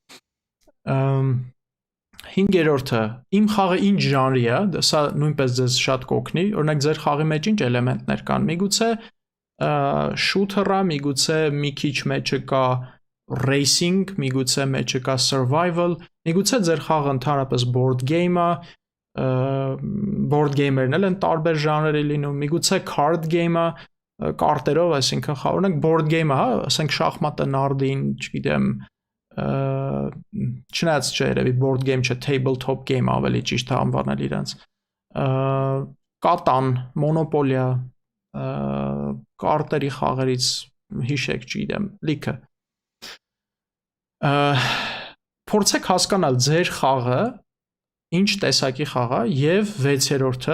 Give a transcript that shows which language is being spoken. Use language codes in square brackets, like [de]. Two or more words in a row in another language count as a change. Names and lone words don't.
[hy] Հինգերորդը իմ խաղը ինչ ժանրի է, սա նույնպես ձեզ շատ կօգնի, օրինակ ձեր խաղի մեջ ինչ էլեմենտներ կան։ Միգուցե shooter-ը, միգուցե մի քիչ մեջը կա racing, միգուցե մեջը կա survival, միգուցե ձեր խաղը ընդհանրապես [en] board game-ը, board game-երն [hy] էլ են տարբեր ժանրերի լինում, միգուցե [en] card game-ը, [hy] կարտերով, այսինքն խաղ, օրինակ [en] board game-ը, [hy] հա, ասենք շախմատը, նարդին, չգիտեմ, չնայած չէ, երևի [en] board game [hy] չէ, [en] tabletop game [hy] ավելի ճիշտ է անվանել իրենց, կատան, մոնոպոլիա, կարտերի խաղերից հիշեք, չգիտեմ, լիքը։ Փորձեք հասկանալ ձեր խաղը ինչ տեսակի խաղ է եւ 6-րդը